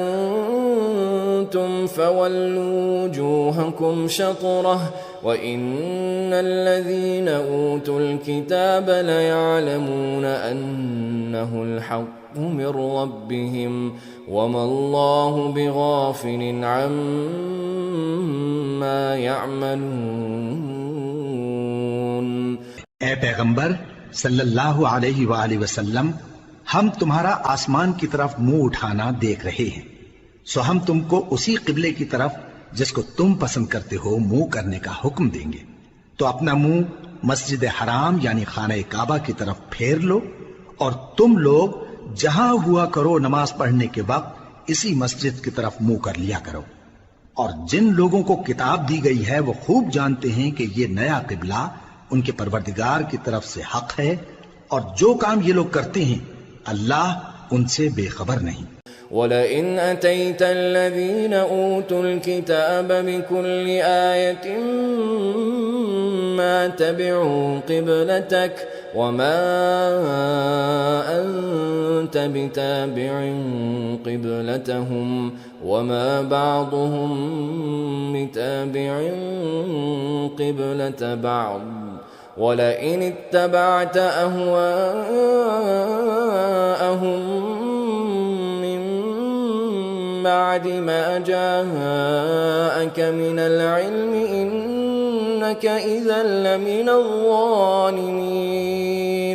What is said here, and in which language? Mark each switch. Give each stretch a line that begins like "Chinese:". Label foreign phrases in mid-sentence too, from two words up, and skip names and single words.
Arabic: كنتم فولوا وجوهكم شطره وإن الذين أوتوا الكتاب ليعلمون أنه الحق من ربهم وما الله بغافل عما يعملون।
Urdu: اے پیغمبر
Arabic: صلى الله عليه وسلم,
Urdu: ہم تمہارا آسمان کی طرف منہ اٹھانا دیکھ رہے ہیں، سو ہم تم کو اسی قبلے کی طرف جس کو تم پسند کرتے ہو منہ کرنے کا حکم دیں گے. تو اپنا منہ مسجد حرام یعنی خانہ کعبہ کی طرف پھیر لو اور تم لوگ جہاں ہوا کرو نماز پڑھنے کے وقت اسی مسجد کی طرف منہ کر لیا کرو. اور جن لوگوں کو کتاب دی گئی ہے وہ خوب جانتے ہیں کہ یہ نیا قبلہ ان کے پروردگار کی طرف سے حق ہے، اور جو کام یہ لوگ کرتے ہیں اللہ ان سے بے خبر نہیں.
Arabic: ولئن أتيت الذين أوتوا الكتاب بكل آية ما تبعوا قبلتك وما أنت بتابع قبلتهم وما بعضهم بتابع قبلة بعض ولئن اتبعت أهواءهم من بعد ما جاءك من العلم إنك إذا لمن الظالمين.